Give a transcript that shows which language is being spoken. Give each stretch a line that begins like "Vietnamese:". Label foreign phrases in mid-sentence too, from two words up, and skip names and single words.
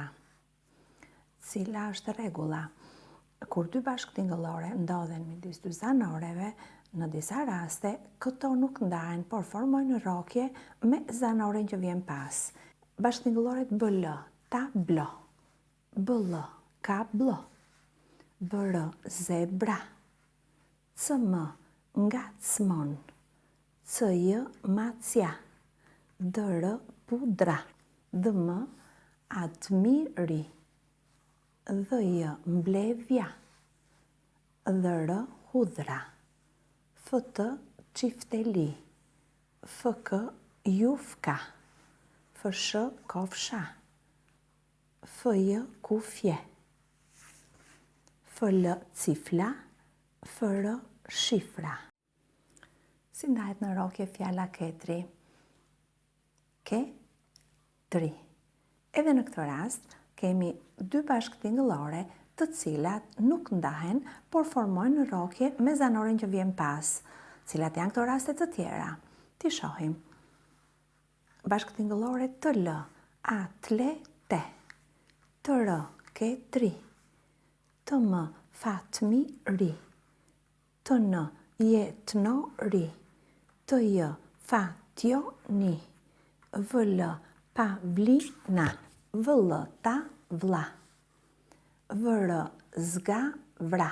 Albanian: Cila është rregulla? Kur dy bashkëtingëllore ndodhen midis dy zanoreve, në disa raste këto nuk ndahen, por formojnë rokje me zanoren që vjen pas. Bashkëtingëlloret BL, tablo. BL, kablo. BR, zebra. CM, ngacmon. CJ, macja. DR, pudra. DM, admiri. DJ, mblevja. DR, hudhra. FT, qifteli. FK, jufka. FSH, kofsha. FJ, kufje. FL, cifla. FR, shifra. Si ndahet në rokje fjala ketri? Ketri. Edhe në këtë rast, kemi dy bashkëtingëllore të cilat nuk ndahen, por formojnë rokje me zanoren që vjen pas. Cilat janë këto raste të tjera? Ti shohim. Bashkëtingëllore TL, atlete. TR, ketri. TM, fatmiri. TN, jetnori. TJ, fatjoni. VL, pavlina. VL, tavla. VR, zgavra.